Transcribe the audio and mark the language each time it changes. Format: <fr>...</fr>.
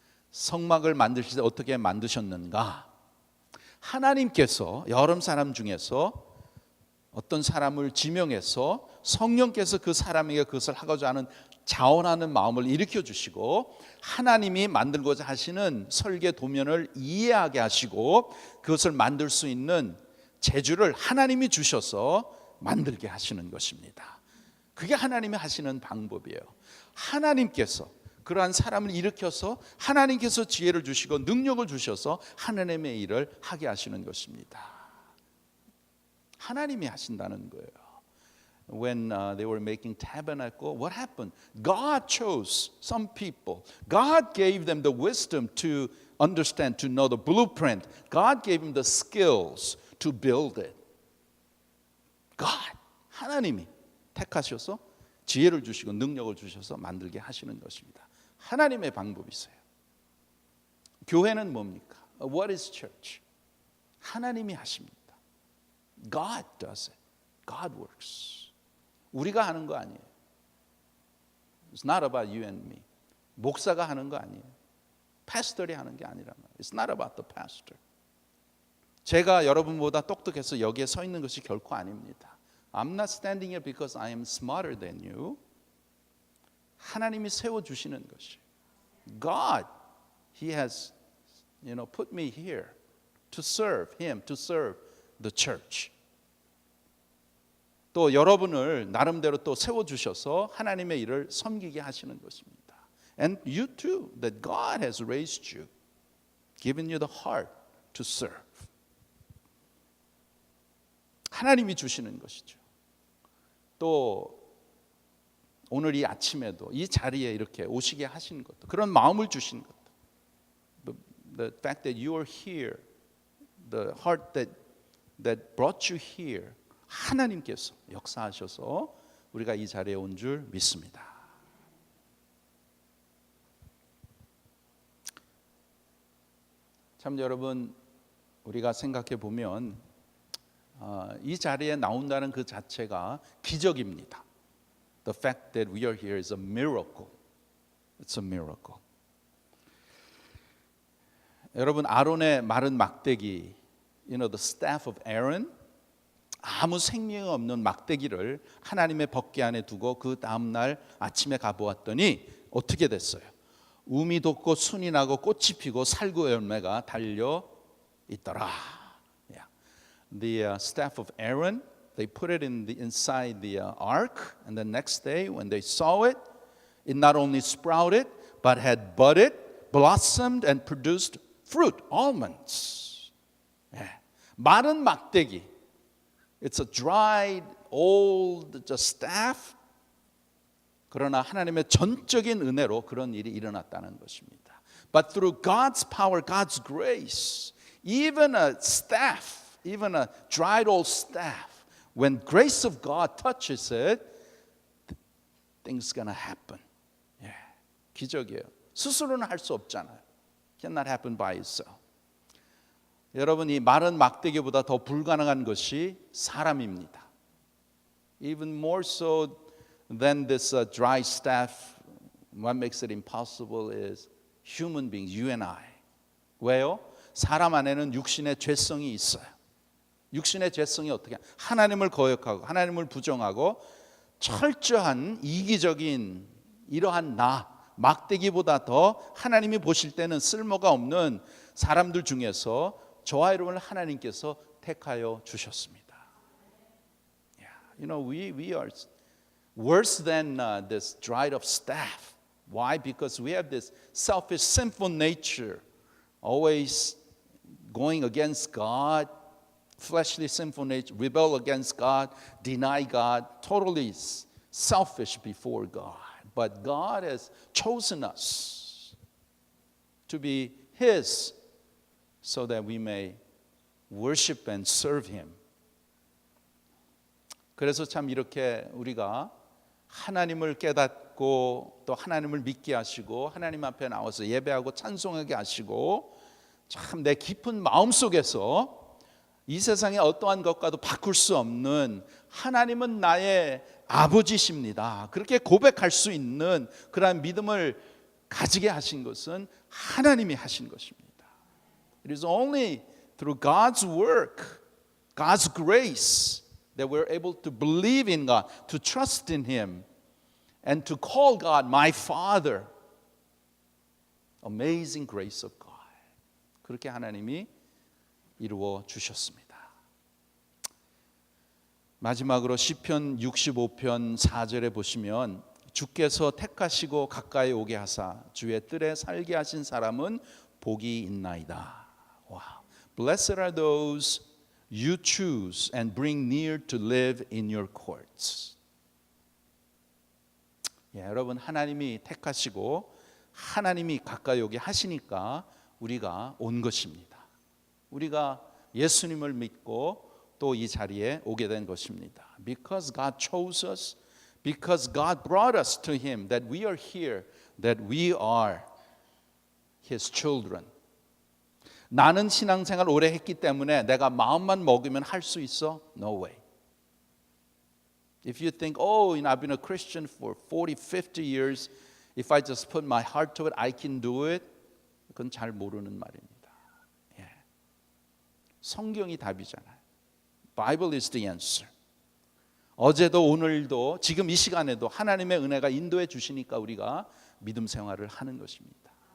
<ko>성막을 만드실 때 어떻게 만드셨는가? 하나님께서 여러 사람 중에서 어떤 사람을 지명해서 성령께서 그 사람에게 그것을 하고자 하는 자원하는 마음을 일으켜 주시고 하나님이 만들고자 하시는 설계 도면을 이해하게 하시고 그것을 만들 수 있는 재주를 하나님이 주셔서 만들게 하시는 것입니다. 그게 하나님이 하시는 방법이에요. 하나님께서 그러한 사람을 일으켜서 하나님께서 지혜를 주시고 능력을 주셔서 하나님의 일을 하게 하시는 것입니다. 하나님이 하신다는 거예요.</ko> <en>When they were making tabernacle, what happened? God chose some people. God gave them the wisdom to understand, to know the blueprint. God gave them the skills to build it.</en> <ko>God, 하나님이 택하셔서 지혜를 주시고 능력을 주셔서 만들게 하시는 것입니다. 하나님의 방법이세요. 교회는 뭡니까?</ko> <en>What is church?</en> <ko>하나님이 하십니다.</ko> <en>God does it. God works.</en> <ko>우리가 하는 거 아니에요.</ko> <en>It's not about you and me.</en> <ko>목사가 하는 거 아니에요. 패스터이 하는 게 아니란 말이에요.</ko> <en>It's not about the pastor.</en> <ko>제가 여러분보다 똑똑해서 여기에 서 있는 것이 결코 아닙니다.</ko> <en>I'm not standing here because I am smarter than you.</en> <ko>하나님이 세워주시는 것이.</ko> <en>God, He has, put me here to serve Him, to serve the church.</en> <ko>또 여러분을 나름대로 또 세워주셔서 하나님의 일을 섬기게 하시는 것입니다.</ko> <en>And you too, that God has raised you, given you the heart to serve.</en> <ko>하나님이 주시는 것이죠. 또 오늘 이 아침에도 이 자리에 이렇게 오시게 하신 것도 그런 마음을 주신 것도</ko> <en>the fact that you are here, the heart that brought you here,</en> <ko>하나님께서 역사하셔서 우리가 이 자리에 온 줄 믿습니다. 참 여러분 우리가 생각해 보면 이 자리에 나온다는 그 자체가 기적입니다.</ko> <en>The fact that we are here is a miracle. It's a miracle.</en> <ko>여러분 아론의 마른 막대기,</ko> <en>the staff of Aaron,</en> <ko>아무 생명 없는 막대기를 하나님의 법궤 안에 두고 그 다음 날 아침에 가보았더니 어떻게 됐어요? 움이 돋고 순이 나고 꽃이 피고 살구 열매가 달려 있더라.</ko> <en>Yeah. The staff of Aaron, they put it inside the ark, and the next day when they saw it, it not only sprouted but had budded, blossomed, and produced fruit, almonds. Yeah.</en> <ko>마른 막대기.</ko> <en>It's a dried, old staff.</en> <ko>그러나 하나님의 전적인 은혜로 그런 일이 일어났다는 것입니다.</ko> <en>But through God's power, God's grace, even a staff, even a dried old staff, when grace of God touches it, things gonna happen.</en> <ko>Yeah. 기적이에요. 스스로는 할 수 없잖아요.</ko> <en>Cannot happen by itself.</en> <ko>여러분 이 마른 막대기보다 더 불가능한 것이 사람입니다.</ko> <en>Even more so than this dry staff, what makes it impossible is human beings, you and I.</en> <ko>왜요? 사람 안에는 육신의 죄성이 있어요. 육신의 죄성이 어떻게? 하나님을 거역하고 하나님을 부정하고 철저한 이기적인 이러한 막대기보다 더 하나님이 보실 때는 쓸모가 없는 사람들 중에서 저와 여러분을 하나님께서 택하여 주셨습니다.</ko> <en>Yeah. We are worse than this dried up staff. Why? Because we have this selfish, sinful nature, always going against God, fleshly, sinful nature, rebel against God, deny God, totally selfish before God. But God has chosen us to be His so that we may worship and serve Him.</en> <ko>그래서 참 이렇게 우리가 하나님을 깨닫고 또 하나님을 믿게 하시고 하나님 앞에 나와서 예배하고 찬송하게 하시고 참 내 깊은 마음속에서 이 세상의 어떠한 것과도 바꿀 수 없는 하나님은 나의 아버지십니다. 그렇게 고백할 수 있는 그러한 믿음을 가지게 하신 것은 하나님이 하신 것입니다.</ko> <en>It is only through God's work, God's grace, that we're able to believe in God, to trust in Him, and to call God my Father. Amazing grace of God.</en> <ko>그렇게 하나님이 이루어 주셨습니다. 마지막으로 시편 65편 4절에 보시면 주께서 택하시고 가까이 오게 하사 주의 뜰에 살게 하신 사람은 복이 있나이다.</ko> <en>Wow. Blessed are those you choose and bring near to live in your courts.</en> <ko>여러분 하나님이 택하시고 하나님이 가까이 오게 하시니까 우리가 온 것입니다. 우리가 예수님을 믿고 또 이 자리에 오게 된 것입니다.</ko> <en>Because God chose us, because God brought us to Him, that we are here, that we are His children.</en> <ko>나는 신앙생활 오래 했기 때문에 내가 마음만 먹으면 할 수 있어?</ko> <en>No way. If you think, I've been a Christian for 40, 50 years, if I just put my heart to it, I can do it.</en> <ko>그건 잘 모르는 말입니다. 성경이 답이잖아요.</ko> <en>Bible is the answer.</en> <ko>어제도 오늘도 지금 이 시간에도 하나님의 은혜가 인도해 주시니까 우리가 믿음 생활을 하는 것입니다.</ko>